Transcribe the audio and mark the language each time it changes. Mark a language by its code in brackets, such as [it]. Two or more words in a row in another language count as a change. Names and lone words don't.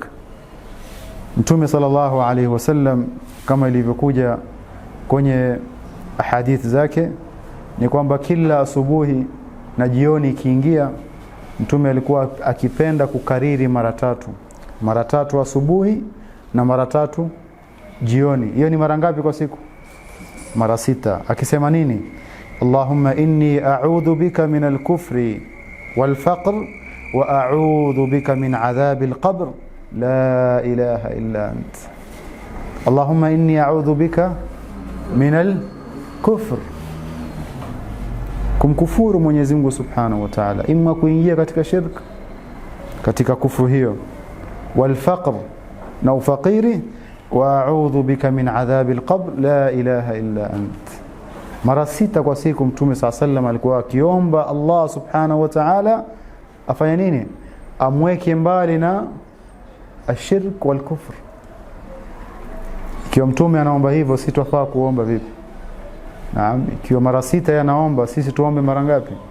[sw] Mtume [ar] صلى الله عليه وسلم, [sw] kama ilivyokuja kwenye ahadith zake, ni kwamba kila asubuhi na jioni ikiingia, Mtume alikuwa akipenda kukariri mara tatu asubuhi na mara tatu jioni. Hiyo ni mara ngapi kwa siku? Mara 6. Akisema nini? [ar] اللهم إني أعوذ بك من الكفر والفقر وأعوذ بك من عذاب القبر لا إله إلا أنت. اللهم إني أعوذ بك من الكفر, [sw] kumkufuru Mwenyezi Mungu [ar] سبحانه وتعالى, [sw] imma kuingia katika shirk, katika kufuru hiyo, wal-faqr, na ufakiri, [ar] وأعوذ بك من عذاب القبر لا إله إلا أنت. [sw] Mara 6 kwa siku Mtume SAW alikuwa akiomba Allah [ar] سبحانه وتعالى [sw] afanye nini? Amweke mbali na [ar] الشرك والكفر. [sw] Ikiwa Mtume anaomba hivyo, sisi twafaa kuomba vipi? Naam, ikiwa mara 6 yanaomba, sisi tuombe mara ngapi?